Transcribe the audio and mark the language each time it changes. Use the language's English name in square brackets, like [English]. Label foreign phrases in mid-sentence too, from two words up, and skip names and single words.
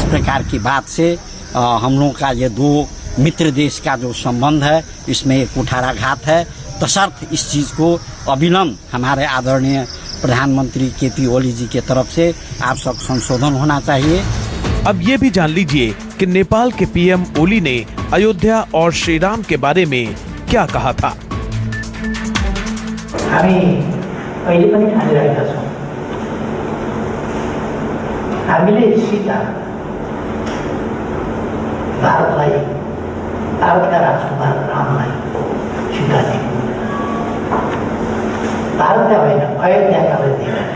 [Hindi] इस प्रकार की बात से हम लोगों का ये दो मित्र देश का जो संबंध है इसमें एक कुठाराघात है। तसर्थ इस चीज को अविलंब हमारे आदरणीय प्रधानमंत्री केपी ओली जी के तरफ से आवश्यक संशोधन होना चाहिए। अब ये भी जान लीजिए कि नेपाल के पीएम ओली ने अयोध्या और श्री राम के बारे में क्या कहा था। [Nepali] हामी अहिले पनि ठानिरहेका छौँ, हामीले सीता भारतलाई, भारतका राजकुमार रामलाई सीता दिनु, भारतका होइन अयोध्याका दिएका छौँ।